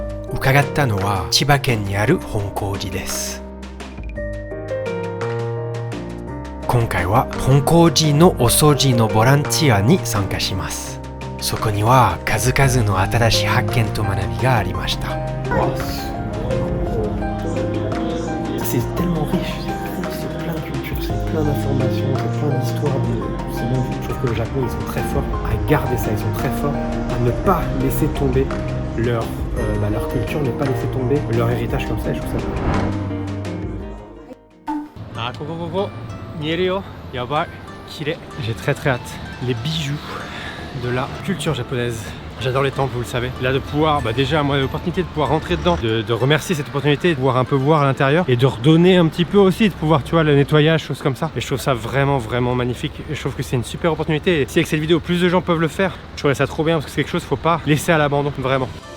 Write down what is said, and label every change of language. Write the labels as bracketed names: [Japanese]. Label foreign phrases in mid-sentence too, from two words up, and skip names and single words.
[Japanese] 伺ったのは千葉県にある本光寺です。今回は本光寺のお掃除のボランティアに参加します。そこには数々の新しい発見と学びがありました。 [French] C'est tellement riche, c'est plein de cultures, c'est plein d'informations, c'est plein d'histoires. Je trouve que le Japon, ils sont très forts à garder ça, ils sont très forts à ne pas laisser tomber leur culture, ne pas laisser tomber leur héritage comme ça, et je trouve ça beau. Ah, coco, [Japanese] 見えるよ。やばい。 [French] 綺麗。J'ai très hâte. Les bijoux de la culture japonaise. J'adore les temples, vous le savez. Là, de pouvoir, déjà, moi, l'opportunité de pouvoir rentrer dedans, de remercier cette opportunité, de pouvoir un peu voir à l'intérieur et de redonner un petit peu aussi, de pouvoir, tu vois, le nettoyage, choses comme ça. Et je trouve ça vraiment, vraiment magnifique. Et je trouve que c'est une super opportunité. Et si avec cette vidéo, plus de gens peuvent le faire, je trouverais ça trop bien parce que c'est quelque chose qu'il ne faut pas laisser à l'abandon, vraiment.